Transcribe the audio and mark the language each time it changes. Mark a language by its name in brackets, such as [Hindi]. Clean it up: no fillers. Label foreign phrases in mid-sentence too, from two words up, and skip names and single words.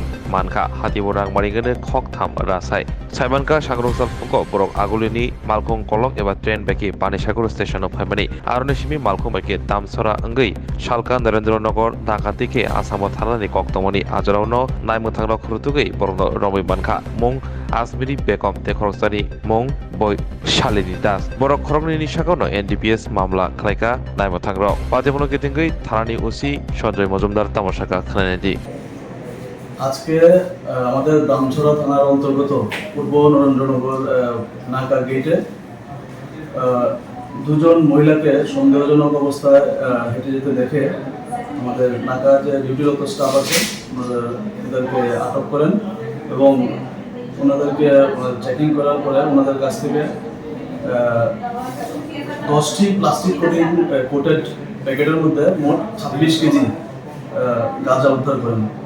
[Kok Borok] manka hatiborang maringene khok tham rasai Saimanka sangrongchal phungo borok agulini malkhung kolok eba train beki Panisagur station of Hamani Arunishimi malkhung beki Damsara Angui Shalka Narendra Nagar Dakatike Asamo Thanani Koktomoni Ajarauno Naimutangno Khurutugui Borno Romi Banka Mung Asmiri Bekom Tekhorosani Mung Boy Shalini Das Borok Khorokni Nishakono NDPS Mamla Klaika Naimutangro Patimono Getingui Thanani Usi Shodroi Mojumdar Tamoshaka Khanedi [Bangla] আজকে আমাদের দামছড়া থানার অন্তর্গত পূর্ব নরেন্দ্রনগর নাকা গেটে দুজন মহিলাকে সন্দেহজনক অবস্থায় হেঁটে যেতে দেখে আমাদের নাকা যে ডিউটিরত স্টাফ আছে ওনাদেরকে আটক করেন এবং ওনাদেরকে চেকিং করার পরে ওনাদের কাছ থেকে 10টি প্লাস্টিক কোটেড প্যাকেটের মধ্যে মোট 26 কেজি গাঁজা উদ্ধার করেন।